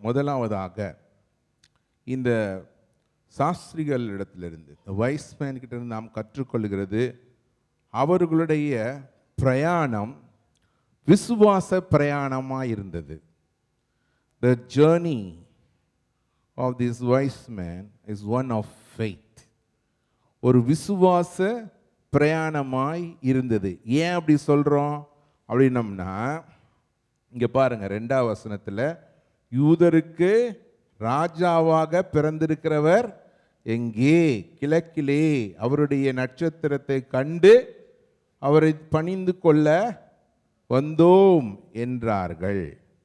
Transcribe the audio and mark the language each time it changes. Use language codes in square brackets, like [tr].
[ta] முதலாவதாக இந்த சாஸ்திரிகள் இடத்திலிருந்து, இந்த வைஸ்மேன் கிட்டேருந்து நாம் கற்றுக்கொள்கிறது, அவர்களுடைய பிரயாணம் விசுவாச பிரயாணமாக இருந்தது. [en] The journey of this wise man is one of faith. [ta] ஒரு விசுவாச பிரயாணமாய் இருந்தது. ஏன் அப்படி சொல்கிறோம் அப்படின்னம்னா, இங்கே பாருங்க 2ஆம் வசனத்தில், யூதருக்கு ராஜாவாக பிறந்திருக்கிறவர் எங்கே? கிழக்கிலே அவருடைய நட்சத்திரத்தை கண்டு அவரை பணிந்து கொள்ள வந்தோம் என்றார்கள்.